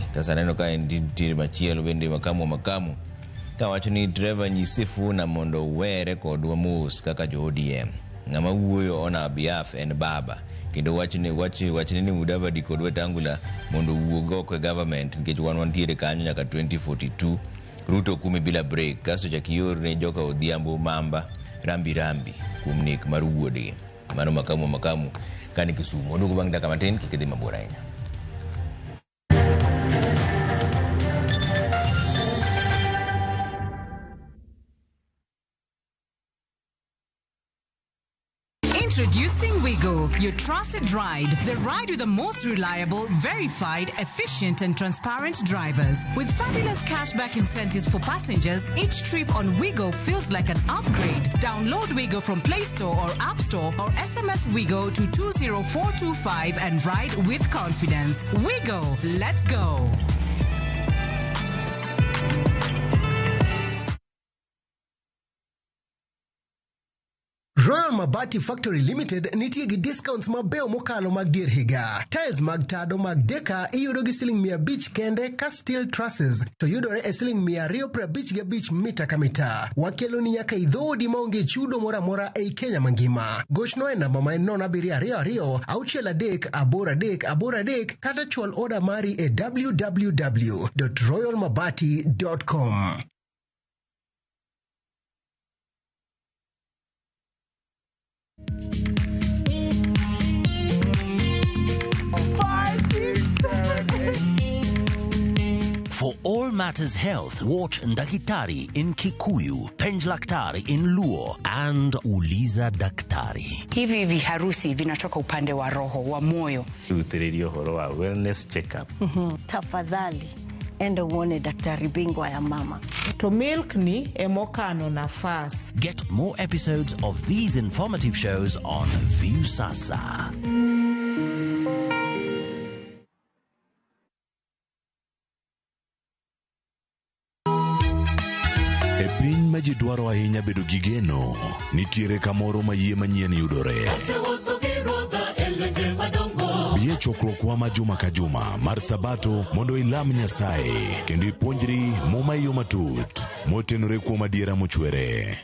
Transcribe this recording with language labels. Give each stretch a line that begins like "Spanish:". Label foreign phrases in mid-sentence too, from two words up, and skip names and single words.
Luo (Kenya and Tanzania): Kasa neno ka endi machielo bende makamu ka wacho ni Trevor nyisi Sifuna mondo were kodwa mos kaka jo ODM ng'ama wuoyo
English: ona behalf
Luo (Kenya and Tanzania): en baba kendo wachni ni Mudavadi kod Wetangula mondo wuog oko e government nikech wantiere kanyo nyaka 2042 Ruto kumi bila break kaso chakior ne joka Odhiambo Mamba rambi kuom nek mar wuode. Mano makamu kani Kisumu. Oduogo bang' dakika matin, kik idhi mabor ahinya.
English: Introducing Wigo, your trusted ride. The ride with the most reliable, verified, efficient and transparent drivers. With fabulous cashback incentives for passengers, each trip on Wigo feels like an upgrade. Download Wigo from Play Store or App Store or SMS Wigo to 20425 and ride with confidence. Wigo, let's go.
Luo (Kenya and Tanzania): Royal Mabati Factory Limited nitie gi discounts mabeo mokalo mag dier higa. Tiles mag tado mag Deka iyudo gi siling 500 kende, ka
English: steel trusses
Luo (Kenya and Tanzania): to yudore e siling 255 mita ka mita. Wakelo ni nyaka idhodi maonge chudo mora mora ei Kenya mangima. Gochno e namba ma en 0722 638 kata chwal order mari e www.royalmabati.com.
English: For all matters health, watch Ndakitari in Kikuyu, Penj Laktari in Luo, and Uliza Daktari.
Swahili: Hivi viharusi vinatoka upande wa roho, wa moyo.
Kikuyu: Uthiririo horo wa
English: wellness check-up.
Swahili: Tafadhali, enda uone daktari bingwa ya mama.
Luo (Kenya and Tanzania): To milk ni emokano nafas.
English: Get more episodes of these informative shows on View Sasa.
Luo (Kenya and Tanzania): Piny ma ji dwaro ahinya bedo gi geno, nitiere kamoro ma yie manyien yudore. Bie chokruokwa ma juma ka juma mar Sabato mondo ilam Nyasaye kendo ipuonjri muma yo matut motenore kuom adiera mochwere.